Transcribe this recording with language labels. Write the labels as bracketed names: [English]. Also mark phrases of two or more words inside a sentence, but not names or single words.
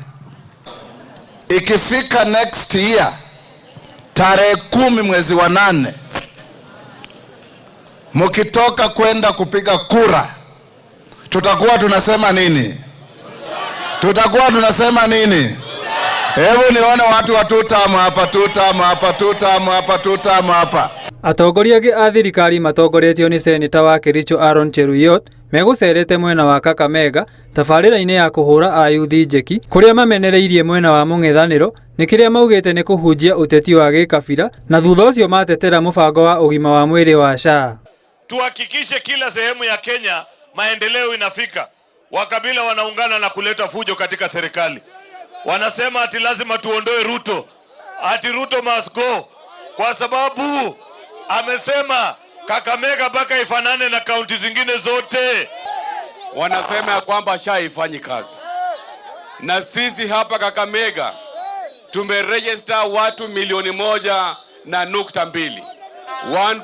[Swahili] Ikifika [English] next year [Swahili] tarehe 10 mwezi wa 8, mkitoka kwenda kupiga kura, tutakuwa tunasema nini? Tutakuwa tunasema nini? Hebu nione watu wa tutamu hapa, tutamu hapa, tutamu hapa, tutamu hapa. [Kikuyu] Atongoria angĩ a thirikari matongoretio nĩ seneta wa Kericho Aaron Cheruiyot megũcerete mwena wa Kakamega tabarĩra-inĩ ya kũhũra ayuthi njeki kũrĩa mamenereirie mwena wa mũng'ethanĩro nĩ kĩrĩa maugĩte nĩ kũhunjia ũteti wa gĩkabira na thutha ũcio matetera mũbango wa ũgima wa mwĩrĩ wa SHA. [Swahili] Tuhakikishe kila sehemu ya Kenya maendeleo inafika. Wakabila wanaungana na kuleta fujo katika serikali. Wanasema ati lazima tuondoe Ruto. Ati Ruto [English] must go. [Swahili] Kwa sababu amesema Kakamega mpaka ifanane na kaunti zingine zote. Wanasema ya kwamba SHA haifanyi kazi. Na sisi hapa Kakamega tumeregister watu 1.2 million.